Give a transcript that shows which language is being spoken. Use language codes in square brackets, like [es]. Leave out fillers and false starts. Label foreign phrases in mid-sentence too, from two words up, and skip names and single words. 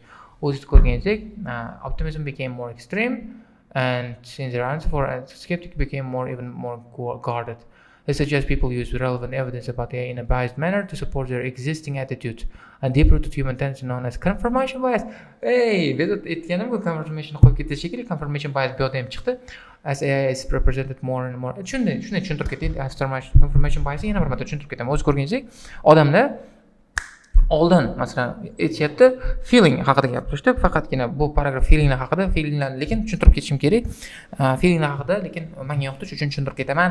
[en] Optimism became more extreme, and since their answer for a skeptic became even more guarded. They suggest people use relevant evidence about AI in a biased manner to support their existing attitudes and deep-rooted human tendency known as confirmation bias. Confirmation confirmation bias [uz] bu yerda ham chiqdi. [en] As AI is represented more and more. [uz] Shunday tushuntirib ketaylik. [en] Confirmation bias [uz] yana bir marta tushuntirib ketaman. O'z ko'rganingizdek, odamlar oldin masalan aytishyapti, feeling haqida gapirishdi. Faqatgina bu paragraf feelinglar haqida, lekin tushuntirib ketishim kerak. Feelinglar haqida, lekin menga yoqdi, shuning uchun tushuntirib ketaman.